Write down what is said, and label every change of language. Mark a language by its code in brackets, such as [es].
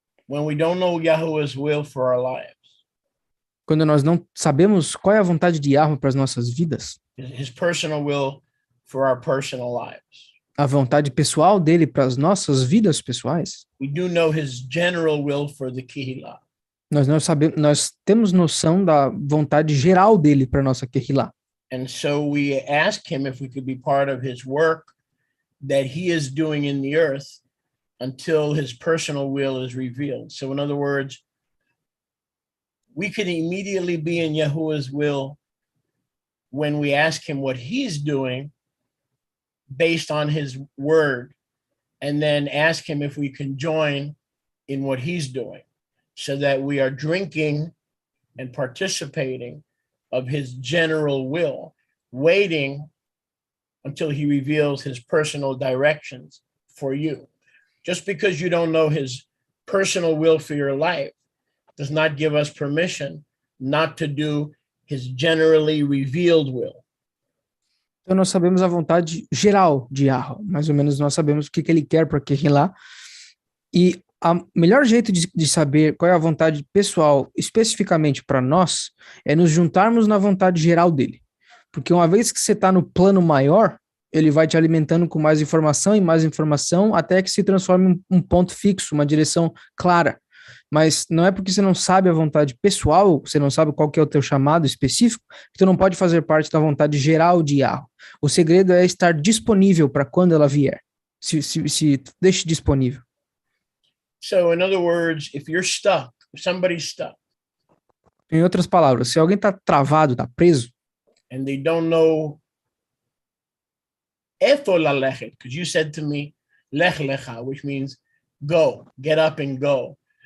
[en] When we don't know Yahweh's will for our lives. [pt] Quando nós não sabemos qual é a vontade de Yahweh para as nossas vidas. [en] His personal will for our personal lives. [pt] A vontade pessoal dele para as nossas vidas pessoais. [en] We do know his general will for the Kehillah. [pt] Nós temos noção da vontade geral dele para a nossa Kehillah. [en] And so we ask him if we could be part of his work that he is doing in the earth until his personal will is revealed. So in other words, we can immediately be in Yahuwah's will when we ask him what he's doing based on his word, and then ask him if we can join in what he's doing, so that we are drinking and participating of his general will, waiting until he reveals his personal directions for you. Just because you don't know his personal will for your life does not give us permission not to do his generally revealed will. [pt] Então nós sabemos a vontade geral de Yahweh, mais ou menos nós sabemos o que ele quer para Kehillah, e o melhor jeito de saber qual é a vontade pessoal especificamente para nós é nos juntarmos na vontade geral dele, porque uma vez que você está no plano maior, ele vai te alimentando com mais informação e mais informação até que se transforme em um ponto fixo, uma direção clara. Mas não é porque você não sabe a vontade pessoal, você não sabe qual que é o teu chamado específico, que tu não pode fazer parte da vontade geral de Yahweh. O segredo é estar disponível para quando ela vier. Se deixe disponível. [en] So in other words, if you're stuck, if somebody's stuck. [pt] Em outras palavras, se alguém está travado, está preso. [en] And they don't know [he] efo lalechet, [en] because you said to me, lech lecha, which means go, get up and go.